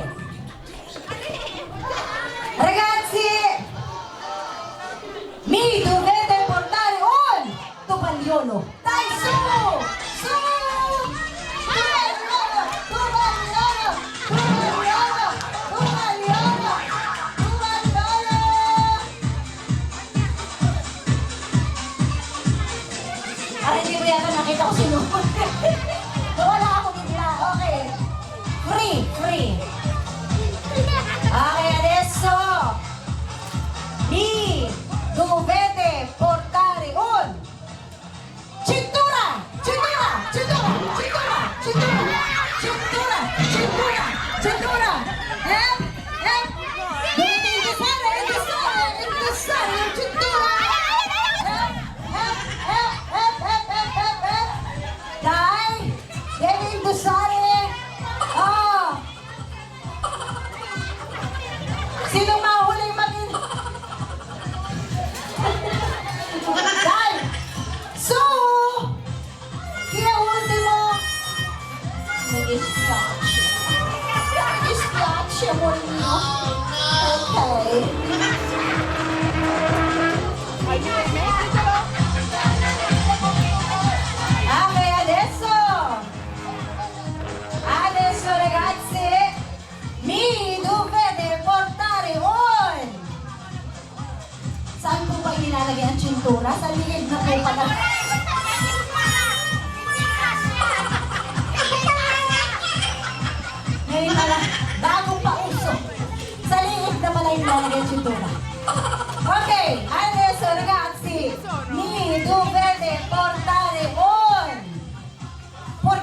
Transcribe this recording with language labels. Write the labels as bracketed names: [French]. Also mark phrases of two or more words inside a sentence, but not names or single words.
[Italian] Ragazzi, mi dovete portare un tovagliolo. Dai, su! Su! Tovagliolo! Tovagliolo! Tovagliolo! Tovagliolo! Tovagliolo! [Filipino] Ay, hindi mo yata nakita ko sino. Wala ako bigla. Okay. [English] Free, free. [Italian] Okay, adesso. Mi dovete portare un cintura! Cintura! Cintura! Cintura! Cintura! Cintura! Cintura! Cintura! Dovete indossare, indossare, indossare la cintura! Dai! Devi indossare! Oh! [Filipino] Sino mahuling maging... [Italian] Dai! Su! Chi è ultimo? Mi dispiace. Mi dispiace, amor mio. Ok. Ok, adesso ragazzi, mi dovete portare un... [Filipino] Saan po ba nilalagay ang cintura? Sa liig na po pala. Ngayon pala, bagong pauso. Sa liig na pala yung nilalagay ang cintura. [Italian] Okay, adesso ragazzi, mi dovete portare un